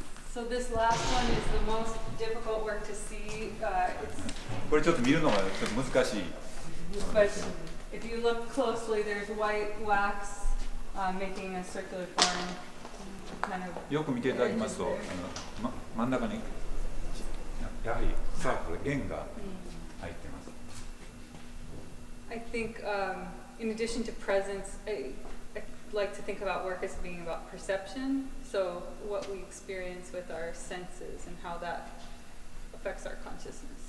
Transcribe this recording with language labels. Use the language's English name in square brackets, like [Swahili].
[English] So this last one is the most difficult work to see. It's [Japanese] これちょっと見るのがちょっと難しい。 [English] But if you look closely, there's white wax making a circular form. Kind of [Japanese] よく見ていただきますと、真ん中にやはりサークル円が入っています。 [English] I think in addition to presence, I like to think about work as being about perception. So what we experience with our senses and how that affects our consciousness.